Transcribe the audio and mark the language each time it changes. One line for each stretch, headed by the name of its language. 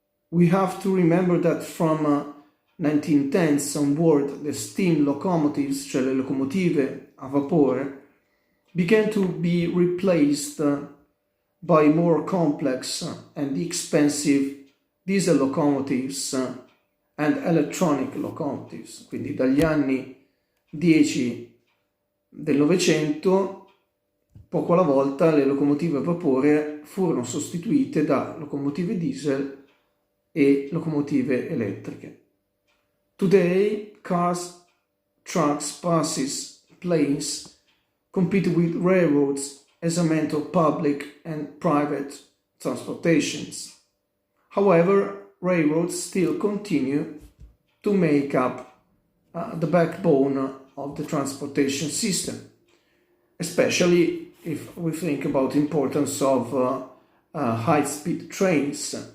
English: We have to remember that from 1910s onward, the steam locomotives,
Italian: cioè le locomotive a vapore,
English: began to be replaced by more complex and expensive diesel locomotives and electronic locomotives.
Italian: Quindi dagli anni 10 del Novecento, poco alla volta, le locomotive a vapore furono sostituite da locomotive diesel e locomotive elettriche.
English: Today, cars, trucks, buses, planes compete with railroads as a means of public and private transportations. However, railroads still continue to make up the backbone of the transportation system, especially if we think about the importance of high-speed trains.